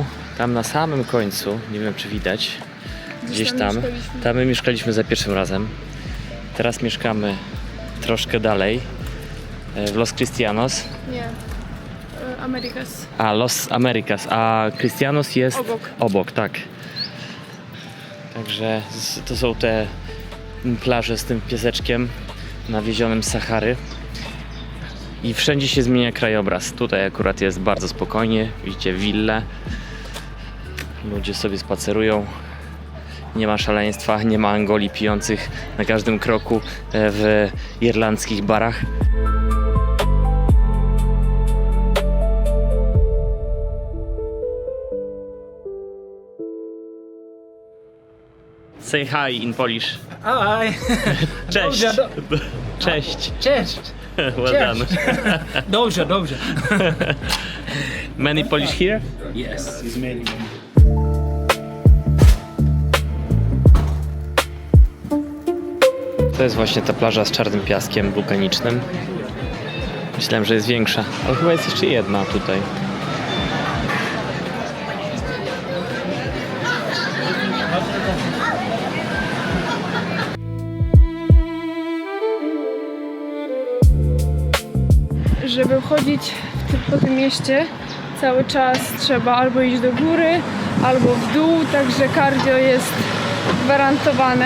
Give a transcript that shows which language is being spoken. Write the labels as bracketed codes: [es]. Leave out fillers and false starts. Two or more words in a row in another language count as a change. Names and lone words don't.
[pl] Tam na samym końcu, nie wiem czy widać, gdzieś tam, mieszkaliśmy. tam my mieszkaliśmy za pierwszym razem. Teraz mieszkamy troszkę dalej w Los Cristianos, Nie. Americas. a Los Americas, a Cristianos jest Obok. tak. Także to są te plaże z tym pieseczkiem nawiezionym z Sahary. I wszędzie się zmienia krajobraz. Tutaj akurat jest bardzo spokojnie. Widzicie wille. Ludzie sobie spacerują. Nie ma szaleństwa, nie ma Angoli pijących na każdym kroku w irlandzkich barach. [en] Say hi in Polish. Hi. [pl] Cześć. Dobrze, Cześć. Cześć. [en] Well done. [pl] Dobrze, dobrze. [en] Many Polish here? Yes, it's many. [pl] To jest właśnie ta plaża z czarnym piaskiem wulkanicznym. Myślałem, że jest większa, ale chyba jest jeszcze jedna tutaj. Żeby chodzić po tym mieście cały czas trzeba albo iść do góry, albo w dół, także cardio jest gwarantowane.